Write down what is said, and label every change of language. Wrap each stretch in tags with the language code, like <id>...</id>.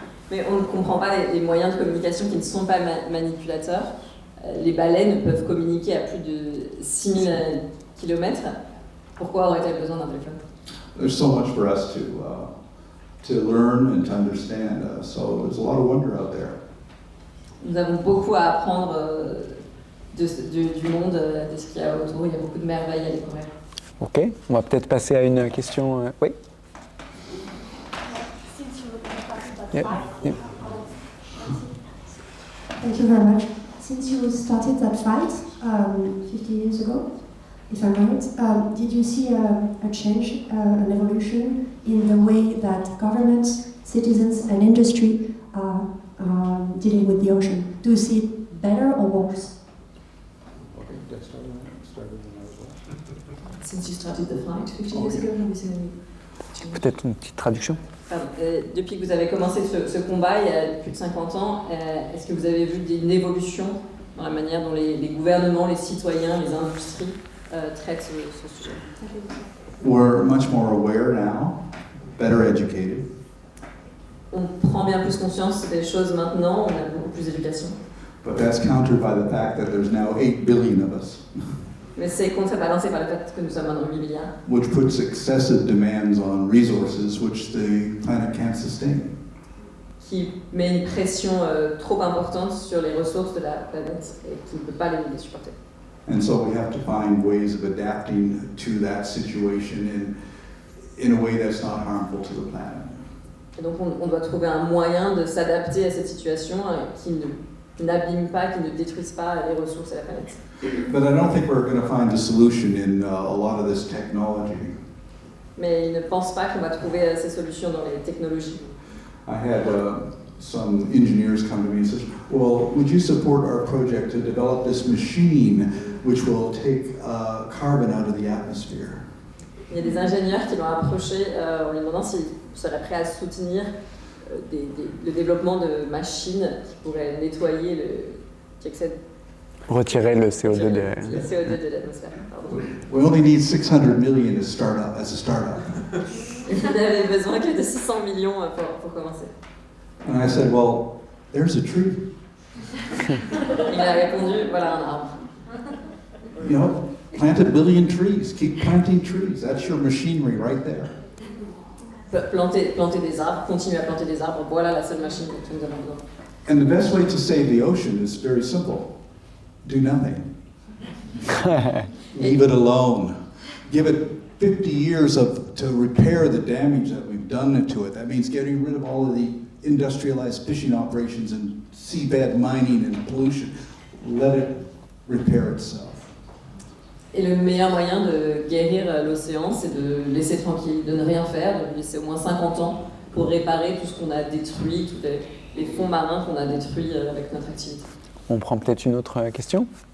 <fr>Mais on ne comprend pas les moyens de communication qui ne sont pas manipulateurs. Les baleines peuvent communiquer à plus de 6000 km. Pourquoi aurait-elle besoin d'un téléphone?</fr> <en>There's so much for us to learn and to understand. So there's a lot of wonder out there.</en> <fr>Nous avons beaucoup à apprendre du monde, de ce qu'il y a autour. Il y a beaucoup de merveilles à découvrir. Ok, on va peut-être passer à une question. Oui.</fr> <en>Yeah. Thank you very much. Since you started that fight 50 years ago, if I'm right, did you see a change, an evolution in the way that governments, citizens, and industry are dealing with the ocean? Do you see it better or worse? Okay, that started when I was what? Since you started the fight 50 years ago, have you seen any...</en> <fr>Peut-être une petite traduction. Pardon, depuis que vous avez commencé ce combat il y a plus de 50 ans, est-ce que vous avez vu une évolution dans la manière dont les gouvernements, les citoyens, les industries traitent ce sujet?</fr> <en>We're much more aware now, better educated.</en> <fr>On prend bien plus conscience des choses maintenant, on a beaucoup plus d'éducation.</fr> <en>But that's countered by the fact that there's now 8 billion of us,</en> <fr>Mais c'est contrebalancé par le fait que nous sommes maintenant 8 milliards,</fr> <en>which puts excessive demands on resources which the planet can't sustain.</en> <fr>qui met une pression trop importante sur les ressources de la planète et qui ne peut pas les supporter.</fr> <en>And so we have to find ways of adapting to that situation in a way that's not harmful to the planet.</en> <fr>Et donc on doit trouver un moyen de s'adapter à cette situation qui n'abîme pas, qui ne détruise pas les ressources de la planète.</fr> <en>But I don't think we're going to find a solution in a lot of this technology.</en> <fr>Mais ils ne pensent pas qu'on va trouver ces solutions dans les technologies.</fr> <en>I had some engineers come to me and said, well, would you support our project to develop this machine which will take carbon out of the atmosphere?</en> <fr>Il y a des ingénieurs qui l'ont approché en lui demandant s'il serait prêt à soutenir le développement de machines qui pourraient nettoyer Retirer le CO2 le CO2 de l'atmosphère. Pardon.</fr> <en>We only need 600 million as a startup.</en> <fr>Il n'avait besoin que de 600 millions pour commencer.</fr> <en>And I said, well, there's a tree.</en> <fr>Il a répondu, voilà un arbre.</fr> <en>You know, plant a billion trees. Keep planting trees. That's your machinery right there.</en> <fr>Planter des arbres, continuer à planter des arbres, voilà la seule machine dont nous avons besoin.</fr> <en>And the best way to save the ocean is very simple. Do nothing. Leave it alone. Give it 50 years to repair the damage that we've done to it. That means getting rid of all of the industrialized fishing operations and seabed mining and pollution. Let it repair itself.</en> <fr>Et le meilleur moyen de guérir l'océan, c'est de le laisser tranquille, de ne rien faire, de lui laisser au moins 50 ans pour réparer tout ce qu'on a détruit, tous les fonds marins qu'on a détruits avec notre activité. On prend peut-être une autre question?</fr>